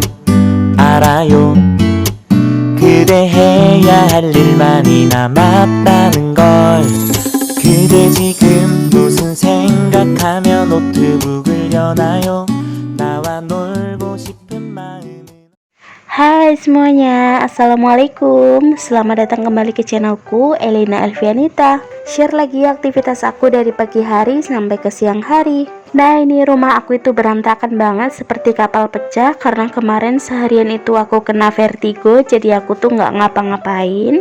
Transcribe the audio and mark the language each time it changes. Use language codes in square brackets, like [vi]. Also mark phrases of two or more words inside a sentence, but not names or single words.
[ko] 알아요. 그대 해야 할 일만이 남았다는 걸. 그대 지금 무슨 생각하며 노트북을 여나요? 나와 놀고 싶은 마음은. [id] Hai semuanya, Assalamualaikum. Selamat datang kembali ke channelku, Elina Elvianita. Share lagi aktivitas aku dari pagi hari sampai ke siang hari. Nah, ini rumah aku itu berantakan banget seperti kapal pecah karena kemarin seharian itu aku kena vertigo, jadi aku tuh nggak ngapa-ngapain.